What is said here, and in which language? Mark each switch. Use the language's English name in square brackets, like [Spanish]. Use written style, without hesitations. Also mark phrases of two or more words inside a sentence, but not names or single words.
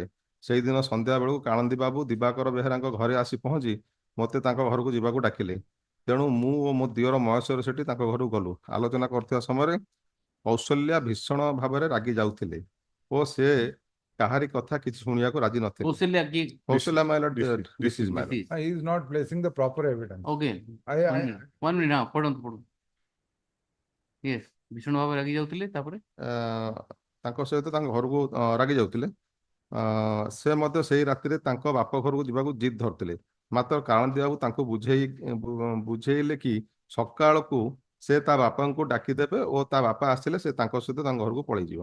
[Odia] ସେଇଦିନ ସନ୍ଧ୍ୟା ବେଳକୁ କାଳନ୍ଦୀ ବାବୁ ଦିବାକର ବେହେରାଙ୍କ ଘରେ ଆସି ପହଞ୍ଚି ମୋତେ ତାଙ୍କ ଘରକୁ ଯିବାକୁ ଡାକିଲେ। ତେଣୁ ମୁଁ ଓ ମୋ ଦିଅର ମହେଶ୍ୱର ସେଠୀ ତାଙ୍କ ଘରକୁ ଗଲୁ। ଆଲୋଚନା କରୁଥିବା ସମୟରେ କୌଶଲ୍ୟା ଭୀଷଣ ଭାବରେ ରାଗି ଯାଉଥିଲେ ଓ ସେ କାହାରି କଥା କିଛି ଶୁଣିବାକୁ ରାଜି ନଥିଲେ। [English] କୌଶଲ୍ୟା my lord, this is my lord. He is not placing the proper evidence. Okay. One minute now. [Odia] ପଢନ୍ତୁ। Yes. ଭୀଷଣ ଭାବରେ ରାଗି ଯାଉଥିଲେ ତାପରେ ତାଙ୍କ ସହିତ ତାଙ୍କ ଘରକୁ ରାଗି ଯାଉଥିଲେ। ସେ ମଧ୍ୟ ସେଇ ରାତିରେ ତାଙ୍କ ବାପ ଘରକୁ ଯିବାକୁ ଜିଦ୍ ଧରୁଥିଲେ। ମାତ୍ର କାଳନ୍ଦୀ ବାବୁ ତାଙ୍କୁ ବୁଝେଇଲେ କି ସକାଳକୁ ସେ ତା ବାପାଙ୍କୁ ଡାକିଦେବେ ଓ ତା ବାପା ଆସିଲେ ସେ ତାଙ୍କ ସହିତ ତାଙ୍କ ଘରକୁ ପଳେଇଯିବ।